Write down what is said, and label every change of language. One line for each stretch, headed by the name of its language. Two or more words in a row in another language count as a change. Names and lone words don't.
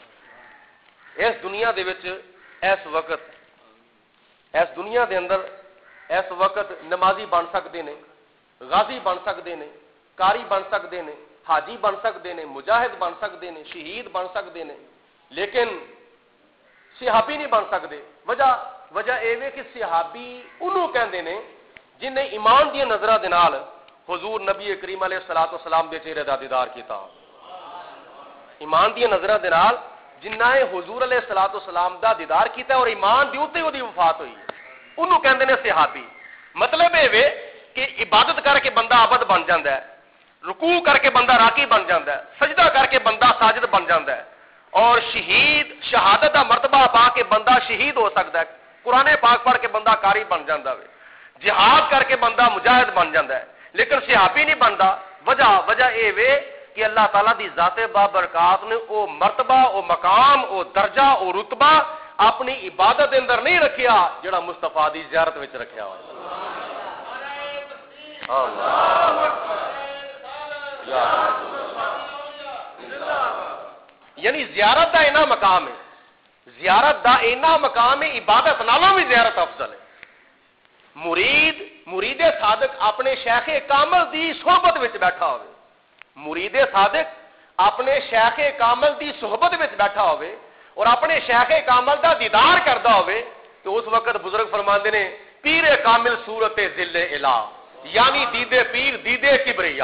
Punjabi: اس دنیا دے وچ اس دنیا دے اندر اس وقت نمازی بن سکتے ہیں, غازی بن سکتے ہیں, قاری بن سکتے ہیں, حاجی بن سکتے ہیں, مجاہد بن سکتے ہیں, شہید بن سکتے ہیں, لیکن صحابی نہیں بن سکتے. وجہ یہ کہ صحابی انہوں کہندے نے جن نے ایمان دی نظراں دے نال حضور نبی کریم
Arabic: علیہ الصلوۃ والسلام
Punjabi: دے چہرے دا دیدار کیتا. ایمان دی نظراں دے نال جنہ نے حضور
Arabic: علیہ الصلوۃ والسلام
Punjabi: دا دیدار کیتا اور ایمان دی اوتے اودی وفات ہوئی, انہوں کہندے نے صحابی. مطلب یہ کہ عبادت کر کے بندہ عابد بن جاندا ہے, رکوع کر کے بندہ راکی بن جاندا ہے, سجدہ کر کے بندہ ساجد بن جاندا ہے, اور شہادت دا مرتبہ پا کے بندہ شہید ہو سکتا ہے, قرآن پاک پڑھ کے بندہ قاری بن جاندا ہے, جہاد کر کے بندہ مجاہد بن جاندا ہے, لیکن صحابی نہیں بنتا. وجہ یہ کہ اللہ تعالیٰ دی ذات بابرکات نے او مرتبہ او مقام او درجہ او رتبہ اپنی عبادت دے اندر نہیں رکھیا جڑا مصطفیٰ دی زیارت وچ رکھیا ہوا. یعنی زیارت دا اینا مقام ہے, زیارت دا اینا مقام ہے, عبادت نالوں بھی زیارت افضل ہے. مرید صادق اپنے شیخ کامل دی صحبت وچ بیٹھا ہوئے, مرید صادق اپنے شیخ کامل دی صحبت وچ بیٹھا ہوئے اور اپنے شیخ کامل دا دیدار کردا ہوئے, تو اس وقت بزرگ فرماندے نے
Persian: پیر کامل صورت ذل الہ,
Punjabi: یعنی
Persian: دیدے پیر دیدے کبریا.